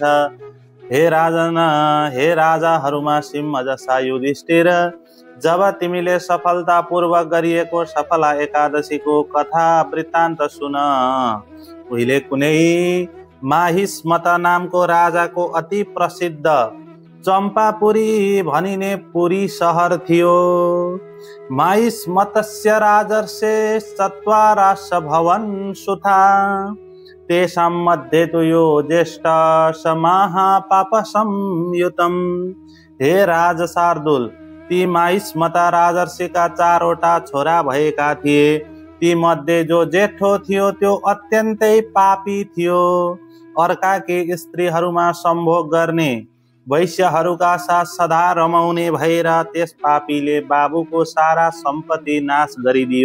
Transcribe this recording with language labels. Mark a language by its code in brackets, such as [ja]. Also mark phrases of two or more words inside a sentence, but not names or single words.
[ne] हे राजन, हे राजाहरूमा सिंह जसा युधिष्ठिर, जब तिमीले सफलतापूर्वक गरिएको सफला एकादशीको कथा वृत्तान्त सुन। उहिले कुनै माहिष्मत नामको राजाको अति प्रसिद्ध चम्पापुरी भनिने पुरी सहर थियो। [sa] माहिष्मतस्य राजर्षे चत्वारश भवन सुता, तेषां मध्ये तु यो ज्येष्ठ समाह पाप संयुतम। [ne] हे राज शार्दुल, ती माहिष्मता राजर्षिका 4वटा छोरा भएका थिए। ती मध्ये जो जेठो थियो त्यो अत्यन्तै पापी थियो। अर्काकी स्त्रीहरूमा सम्भोग गर्ने, वैश्यहरूका साथ सदा रमाउने भएर त्यस पापीले बाबुको सारा सम्पत्ति नाश गरिदियो।